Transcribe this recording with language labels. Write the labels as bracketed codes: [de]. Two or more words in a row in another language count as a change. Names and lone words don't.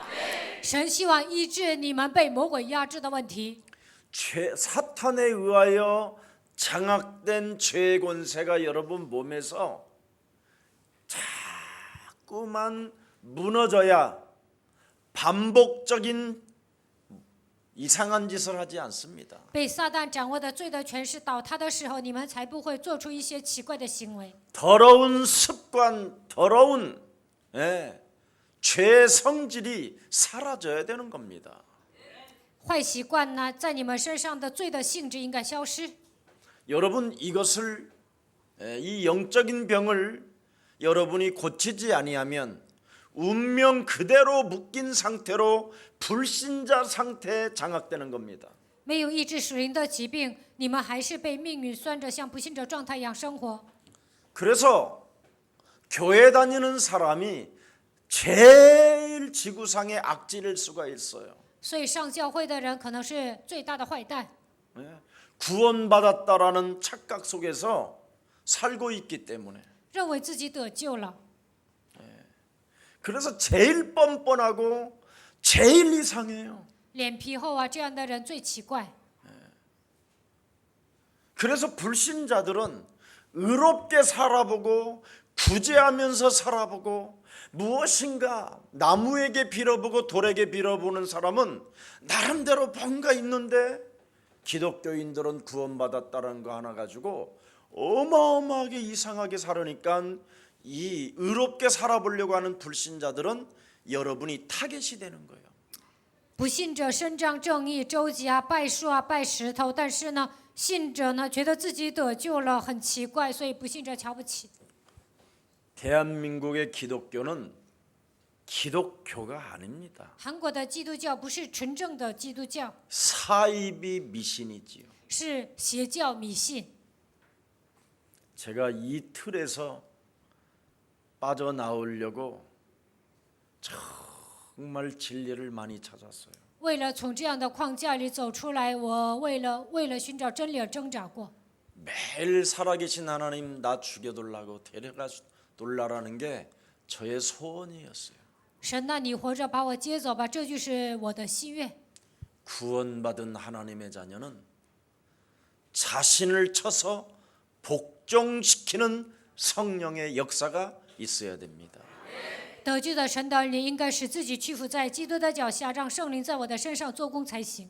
[zh] 神希望医治你们被魔鬼压制的问题。 [ko] 사탄에 의하여 장악된 죄의 권세가 여러분 몸에서 자꾸만 무너져야 반복적인 이상한 짓을 하지 않습니다. [zh] 被撒旦掌握的罪的权势倒塌的时候，你们才不会做出一些奇怪的行为。 [ko] 더러운 습관, 더러운 죄 성질이 사라져야 되는 겁니다. [zh] 坏习惯呢，在你们身上的罪的性质应该消失。 [ko] 여러분 이것을 이 영적인 병을 여러분이 고치지 아니하면 운명 그대로 묶인 상태로 불신자 상태에 장악되는 겁니다. [zh] 没有医治属灵的疾病，你们还是被命运拴着，像不信者状态一样生活。 [ko] 그래서 교회 다니는 사람이 제일 지구상의 악질일 수가 있어요. [zh] 所以上教会的人可能是最大的坏蛋， [ko] 구원받았다라는 착각 속에서 살고 있기 때문에. [zh] 认为自己得救了， [ko] 그래서 제일 뻔뻔하고 제일 이상해요. [zh] 脸皮厚啊，这样的人最奇怪。 [ko] 그래서 불신자들은 의롭게 살아보고 구제하면서 살아보고 무엇인가 나무에게 빌어보고 돌에게 빌어보는 사람은 나름대로 뭔가 있는데 기독교인들은 구원받았다는 거 하나 가지고 어마어마하게 이상하게 살으니까 이 의롭게 살아보려고 하는 불신자들은 여러분이 타겟이 되는 거예요. [zh] 不信者伸张正义，周集啊，拜树啊，拜石头，但是呢，信者呢觉得自己得救了，很奇怪，所以不信者瞧不起。 [ko] 대한민국의 기독교는 기독교가 아닙니다. [zh] 韩国的基督教不是纯正的基督教， [ko] 사이비 미신이지요. [zh] 是邪教迷信。 [ko] 제가 이 틀에서 빠져나오려고 정말 진리를 많이 찾았어요. [zh] 为了从这样的框架里走出来，我为了寻找真理而挣扎过。 [ko] 매일 살아계신 하나님 나 죽여둘라고 데려가둘라라는 게 저의 소원이었어요. [zh] 神呐，你活着把我接走吧，这就是我的心愿。 [ko] 구원받은 하나님의 자녀는 자신을 쳐서 복종시키는 성령의 역사가 있어야 됩니다. [zh] 得救的神的儿女应该使自己屈服在基督的脚下，让圣灵在我的身上做工才行。